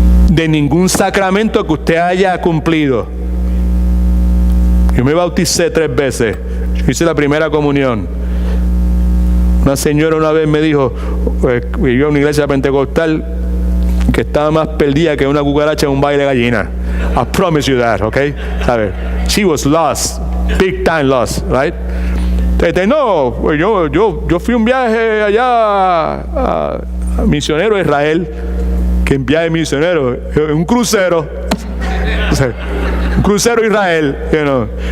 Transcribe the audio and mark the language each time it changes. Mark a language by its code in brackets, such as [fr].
[es] De ningún sacramento que usted haya cumplido. Yo me bauticé 3 veces. Yo hice la primera comunión. Una señora una vez me dijo, vivió en una iglesia pentecostal, que estaba más perdida que una cucaracha en un baile de gallina. [en] I promise you that, okay? [es] ¿Sabes? [en] She was lost, big time lost, right? [es] No, yo fui un viaje allá a misionero a Israel. Que en viaje misionero, un crucero. O sea, un crucero a Israel, [en] you know.